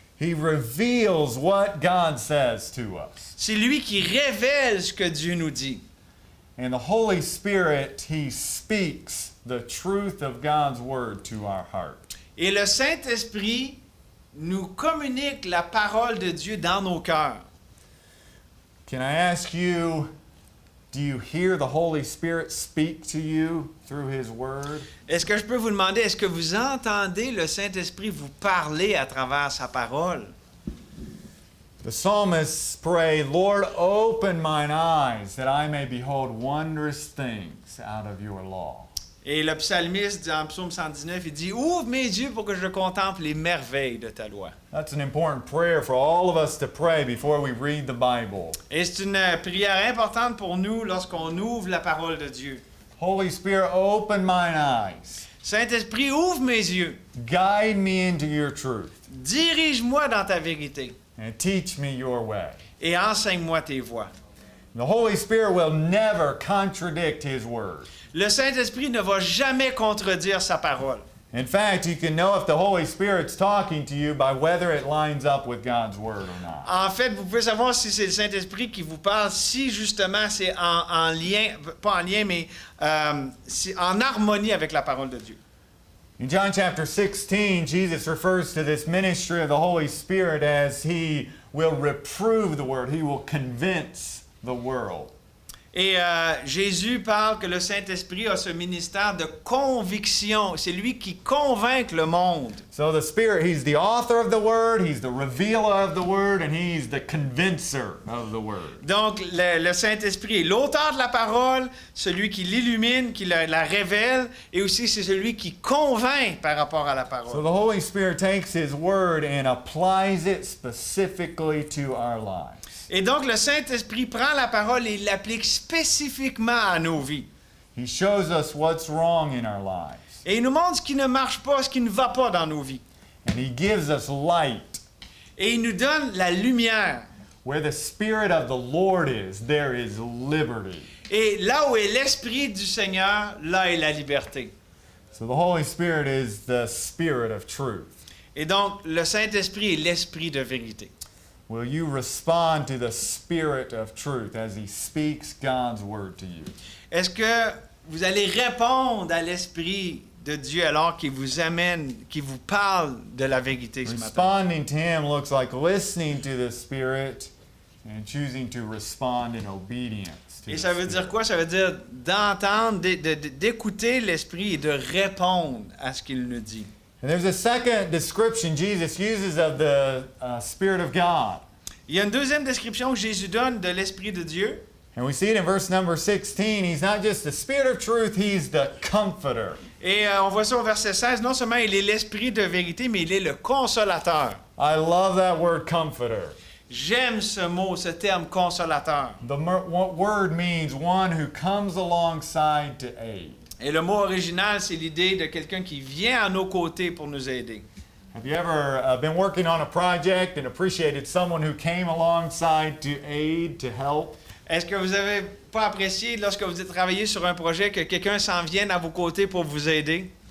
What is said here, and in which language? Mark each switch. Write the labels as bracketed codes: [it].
[en] He reveals what God says to us. [fr] C'est lui qui révèle ce que Dieu nous dit. [en] And the Holy Spirit, he speaks the truth of God's Word to our heart. [fr] Et le Saint-Esprit nous communique la parole de Dieu dans nos cœurs. [en] Can I ask you, do you hear the Holy Spirit speak to you through His Word? [fr] Est-ce que je peux vous demander, est-ce que vous entendez le Saint-Esprit vous parler à travers sa parole? [en] The psalmists pray, Lord, open mine eyes that I may behold wondrous things out of your law. [fr] Et le psalmiste, dans Psaume 119, il dit « Ouvre mes yeux pour que je contemple les merveilles de ta loi. » [en] That's an important prayer for all of us to pray before we read the Bible. [fr] Et c'est une prière importante pour nous lorsqu'on ouvre la parole de Dieu. [en] Holy Spirit, open mine eyes. [fr] Saint-Esprit, ouvre mes yeux. [en] Guide me into your truth. [fr] Dirige-moi dans ta vérité. [en] And teach me your way. [fr] Et enseigne-moi tes voies. [en] The Holy Spirit will never contradict His Word. [fr] Le Saint-Esprit ne va jamais contredire sa parole. [en] In fact, you can know if the Holy Spirit's talking to you by whether it lines up with God's Word or not. [fr] En fait, vous pouvez savoir si c'est le Saint-Esprit qui vous parle, si justement c'est en lien, pas en lien, mais en harmonie avec la parole de Dieu. [en] In John chapter 16, Jesus refers to this ministry of the Holy Spirit as He will reprove the Word. He will convince the world. [fr] Et Jésus parle que le Saint-Esprit a ce ministère de conviction. C'est lui qui convainc le monde. [en] So the Spirit, He's the author of the Word, He's the revealer of the Word, and He's the convincer of the Word. [fr] Donc, le Saint-Esprit est l'auteur de la parole, celui qui l'illumine, qui la révèle, et aussi c'est celui qui convainc par rapport à la [en] So [fr] parole. [en] the Holy Spirit takes His Word and applies it specifically to our lives. [fr] Et donc, le Saint-Esprit prend la parole et l'applique spécifiquement à nos vies. [en] He shows us what's wrong in our lives. [fr] Et il nous montre ce qui ne marche pas, ce qui ne va pas dans nos vies. [en] And He gives us light. [fr] Et il nous donne la lumière. [en] Where the Spirit of the Lord is, there is liberty. [fr] Et là où est l'Esprit du Seigneur, là est la liberté. [en] So the Holy Spirit is the Spirit of truth. [fr] Et donc, le Saint-Esprit est l'Esprit de vérité. [en] Will you respond to the Spirit of truth as He speaks God's Word to you? [fr] Est-ce que vous allez répondre à l'Esprit de Dieu alors qu'il vous amène, qu'il vous parle de la vérité ce matin? [en] Responding to Him looks like listening to the Spirit and choosing to respond in obedience to [fr] Et [en] the [fr] ça veut dire [en] Spirit. [fr] quoi? Ça veut dire d'entendre, d'écouter l'Esprit et de répondre à ce qu'il nous dit. [en] And there's a second description Jesus uses of the Spirit of God. [fr] Il y a une deuxième description que Jésus donne de l'Esprit de Dieu. [en] And we see it in verse number 16. He's not just the Spirit of truth, He's the Comforter. [fr] Et on voit ça au verset 16. Non seulement il est l'Esprit de vérité, mais il est le consolateur. [en] I love that word comforter. [fr] J'aime ce mot, ce terme consolateur. [en] The word means one who comes alongside to aid. [fr] Et le mot original, c'est l'idée de quelqu'un qui vient à nos côtés pour nous aider. [en] Have you ever been working on a project and appreciated someone who came alongside to aid, to help? [fr] Est-ce que vous n'avez pas apprécié lorsque vous êtes travaillé sur un projet que quelqu'un s'en vienne à vos côtés pour vous aider?